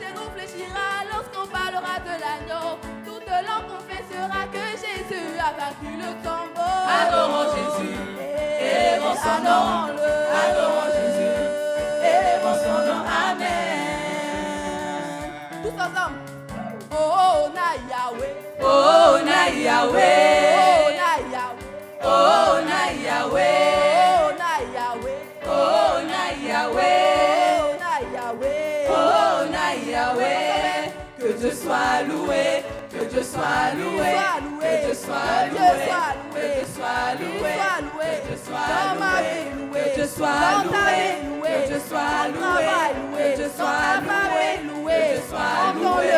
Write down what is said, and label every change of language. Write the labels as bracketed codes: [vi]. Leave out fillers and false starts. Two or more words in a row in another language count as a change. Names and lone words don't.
[fr] Tout genou fléchira lorsqu'on parlera vaincu le tombeau. Adorons Jésus, élevons son nom. Adorons Jésus, élevons son nom. Amen. Tous ensemble. [ln] Oh, na Yahweh. Oh, na Yahweh. Oh, na Yahweh. Oh, na Yahweh. Oh, na Yahweh. Oh, na Yahweh. Oh, na Yahweh. Oh, na Yahweh. [fr] Que Dieu soit loué. Que Dieu soit loué. Que Dieu soit loué. Que Dieu soit loué. Que Dieu soit loué. Que Dieu soit loué. Que Dieu soit loué. Que Dieu soit loué. Que Dieu soit loué.